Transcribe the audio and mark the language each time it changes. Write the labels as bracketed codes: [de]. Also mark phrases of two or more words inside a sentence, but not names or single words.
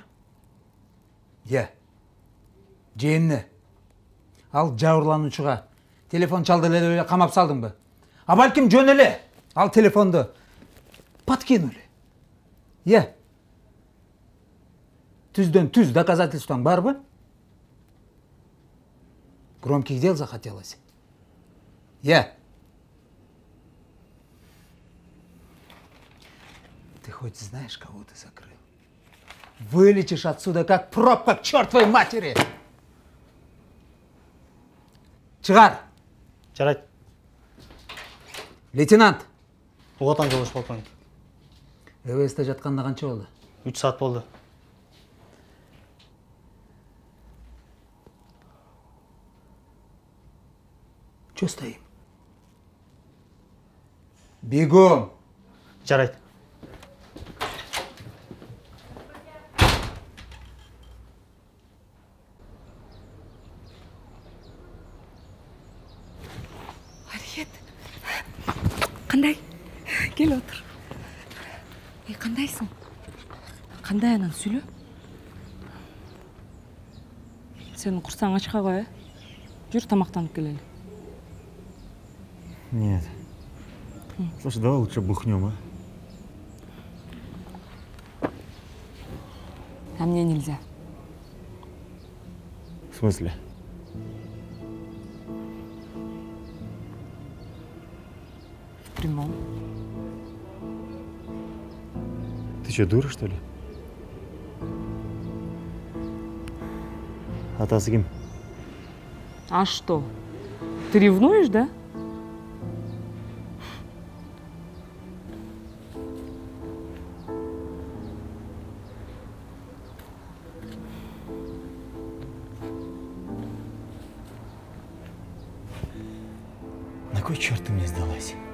[ky] Е. Же эмне? Ал жабырлануучуга телефон чалды эле камап салдыңбы? А балким жөн эле ал телефонду подкинули. Е. Түздөн түз доказательствоң барбы? [ru] Громких дел захотелось. [ky] Е. [ru] Ты хоть знаешь, кого ты закрыл? Вылетишь отсюда, как пробка к чертовой матери! [ky] Чыгар! Жарайт. Лейтенант! Угатам жолдош полковник. ЭВСте жатканда канча болду? 3 саат болду. [ru] Чё стоим? Бегом! [ky] Жарайт. Алиет. Кандай? Кел отур. Кандайсың? Кандай анан сүйлө? Сенин курсаң ачка кой, Жүр тамактанып келели. [ru] Нет. Слушай, давай лучше бухнем, а? А мне нельзя. В смысле? В прямом. Ты что, дура, что ли? [ky] Атасы ким? [ru] А что? Ты ревнуешь, да? На кой черт ты мне сдалась?